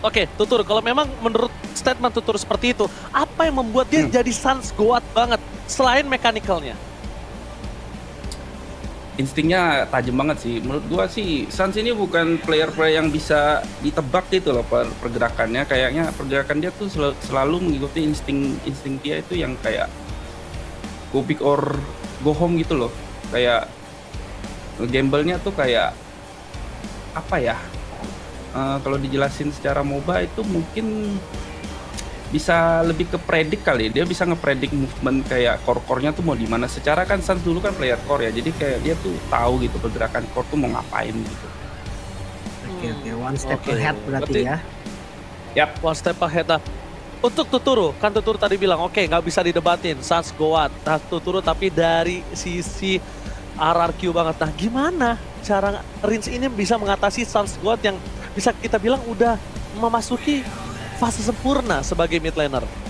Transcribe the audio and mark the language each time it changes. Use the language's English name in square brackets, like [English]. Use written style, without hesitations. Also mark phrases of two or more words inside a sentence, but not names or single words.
[Indonesian] Oke, Tutur, kalau memang menurut statement Tutur seperti itu, apa yang membuat dia jadi Suns Goat banget selain mechanical-nya? Instingnya tajam banget sih. Menurut gua sih Suns ini bukan player-player yang bisa ditebak gitu loh pergerakannya. Kayaknya pergerakan dia tuh selalu mengikuti insting dia itu yang kayak [English] go big or go home [Indonesian] gitu loh. Kayak gamble-nya tuh kayak apa ya? Kalau dijelasin secara MOBA itu mungkin bisa lebih ke predik kali. Dia bisa ngepredik movement kayak core-core-nya tuh mau di mana. Secara kan Suns dulu kan player core ya. Jadi kayak dia tuh tahu gitu pergerakan core tuh mau ngapain gitu. Oke, [English] one step [Indonesian] Oke. [English] ahead berarti [Indonesian] Berarti- ya. Yap. [English] One step ahead. [Indonesian] Nah, untuk Tuturu, kan Tuturu tadi bilang, oke nggak bisa didebatin, Suns Goat. Nah, Tuturu tapi dari sisi RRQ banget. Nah, gimana cara Rins ini bisa mengatasi Suns Goat yang bisa kita bilang udah memasuki fase sempurna sebagai [English] mid laner?